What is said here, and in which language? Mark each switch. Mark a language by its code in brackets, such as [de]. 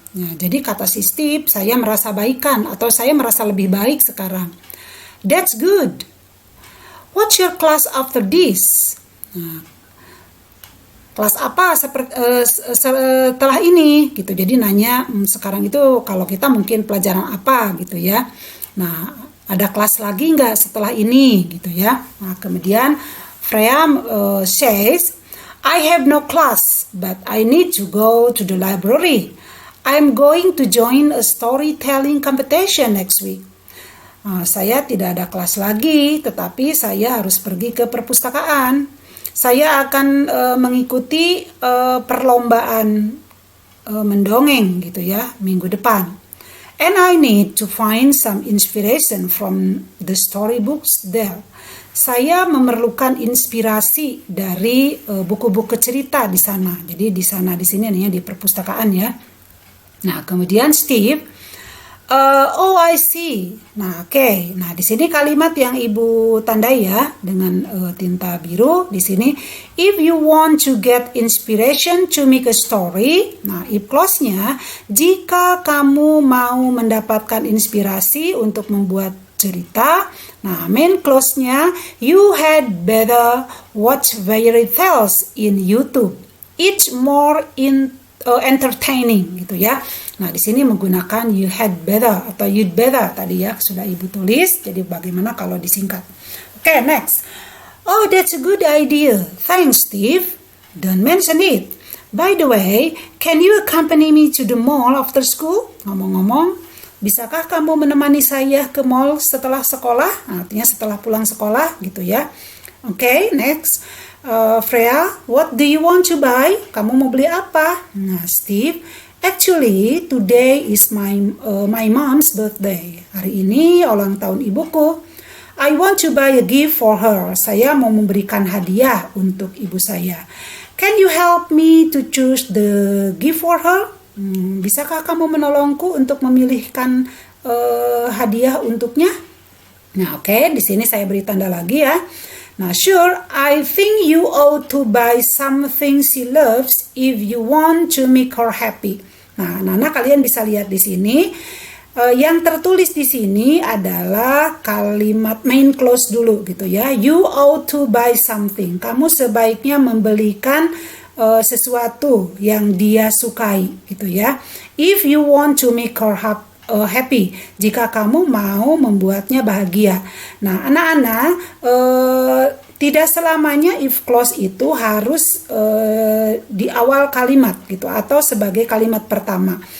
[id] Nah, jadi kata si Steve, saya merasa baikan atau saya merasa lebih baik sekarang. [en] That's good. What's your class after this? [id] Nah, kelas apa setelah ini? Gitu. Jadi nanya sekarang itu kalau kita mungkin pelajaran apa gitu ya. Nah, ada kelas lagi nggak setelah ini gitu ya. Nah, kemudian [en] Freya says, I have no class, but I need to go to the library. I'm going to join a storytelling competition next week. [id] Saya tidak ada kelas lagi, tetapi saya harus pergi ke perpustakaan. Saya akan mengikuti perlombaan mendongeng gitu ya, minggu depan. [en] and I need to find some inspiration from the storybooks there. [id] Saya memerlukan inspirasi dari buku-buku cerita di sana. Jadi di sana di sini nih di perpustakaan ya. Nah, kemudian Steve, [en] oh I see. [id] Nah, oke. Nah, di sini kalimat yang Ibu tandai ya dengan tinta biru di sini. [en] If you want to get inspiration to make a story. [id] Nah, if clause-nya, jika kamu mau mendapatkan inspirasi untuk membuat cerita. [en] Nah, main clause-nya, you had better watch fairy tales in YouTube. It's more entertaining [id] gitu ya. Nah, di sini menggunakan [en] you had better [id] atau [en] you'd better [id] tadi ya sudah Ibu tulis. Jadi bagaimana kalau disingkat? Oke, [en] next. Oh, that's a good idea. Thanks, Steve. Don't mention it. By the way, can you accompany me to the mall after school? [id] Ngomong-ngomong, bisakah kamu menemani saya ke mall setelah sekolah? Artinya setelah pulang sekolah gitu ya. [en] Oke, next. Freya, what do you want to buy? [id] Kamu mau beli apa? [en] Nah, Steve, actually today is my mom's birthday. [id] Hari ini ulang tahun ibuku. [en] I want to buy a gift for her. [id] Saya mau memberikan hadiah untuk ibu saya. [en] Can you help me to choose the gift for her? [id] Bisakah kamu menolongku untuk memilihkan hadiah untuknya? Nah, oke, di sini saya beri tanda lagi ya. [en] Nah, sure, I think you ought to buy something she loves if you want to make her happy. [id] Nah, Nana kalian bisa lihat di sini. Yang tertulis di sini adalah kalimat main clause dulu gitu ya. [en] You ought to buy something. [id] Kamu sebaiknya membelikan sesuatu yang dia sukai gitu ya. [en] If you want to make her happy, [id] jika kamu mau membuatnya bahagia. Nah, anak-anak, tidak selamanya if clause itu harus di awal kalimat gitu atau sebagai kalimat pertama.